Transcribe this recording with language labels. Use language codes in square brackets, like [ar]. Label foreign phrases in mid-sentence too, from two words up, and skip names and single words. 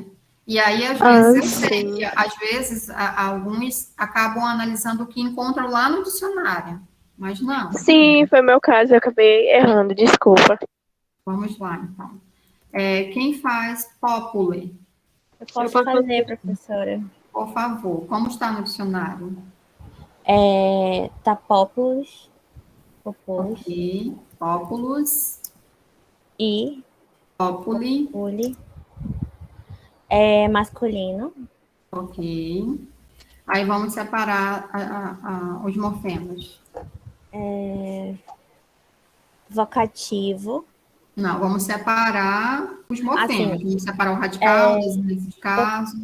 [pt] E aí, às vezes, eu sei que, às vezes, alguns acabam analisando o que encontram lá no dicionário, mas não. Sim, foi meu caso, eu acabei errando, desculpa. Vamos lá, então. Quem faz populi? Eu posso fazer, professora. Por favor, como está no dicionário? [la] Tá populus, populus [pt] Ok. Populus, e populi, [la] populi. [pt] É masculino. ok. Aí vamos separar os morfemas. Vocativo. Não, vamos separar os morfemas. Assim, Vamos separar o radical, o desinência de caso.